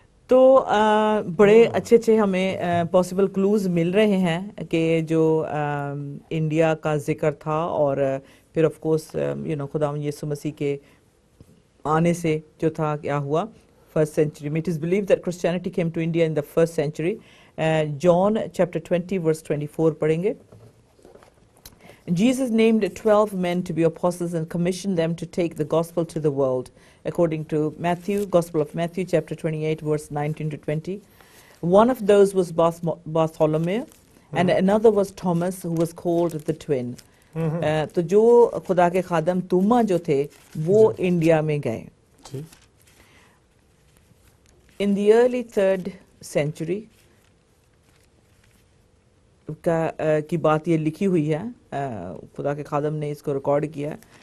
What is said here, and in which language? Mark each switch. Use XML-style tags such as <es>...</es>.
<ur>تو بڑے اچھے ہمیں پاسبل کلوز مل رہے ہیں کہ جو انڈیا کا ذکر تھا اور پھر آف کورس خداوند یسوع مسیح کے آنے سے جو تھا کیا ہوا فرسٹ سینچری میں.</ur> <en>It is believed that Christianity came to India in the first century.</en> <ur>John chapter 20 ورس 24 پڑھیں گے.</ur> <en>Jesus named 12 men to be apostles and commissioned them to take the gospel to the world, according to Gospel of Matthew, chapter 28, verse 19 to 20. One of those was Bartholomew, and another was Thomas, who was called the twin.</en> <ur>تو جو خدا کے خادم توما جو تھے وہ India میں گئے.</ur> <en>In the early 3rd century</en> <ur>کی بات یہ لکھی ہوئی ہے, خدا کے خادم نے اس کو ریکارڈ کیا ہے.</ur>